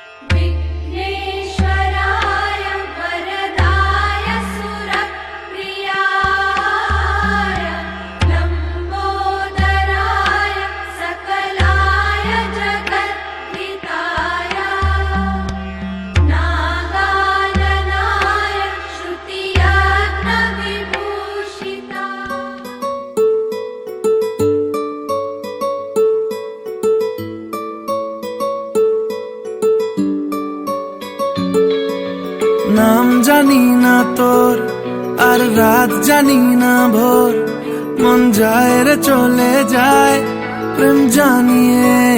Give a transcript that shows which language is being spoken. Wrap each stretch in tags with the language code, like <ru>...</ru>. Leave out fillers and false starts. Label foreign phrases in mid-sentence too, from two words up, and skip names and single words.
<sa>विघ्नेश्वराय वरदाय सुरप्रियाय लम्बोदराय सकलाय जगद्धिताय नागाननाय श्रुतियज्ञविभूषिताय।</sa> <bn>নাম জানি না তোর আর রাত জানি না ভোর, মন যায় রে চলে যায় প্রেম জানিয়ে।</bn>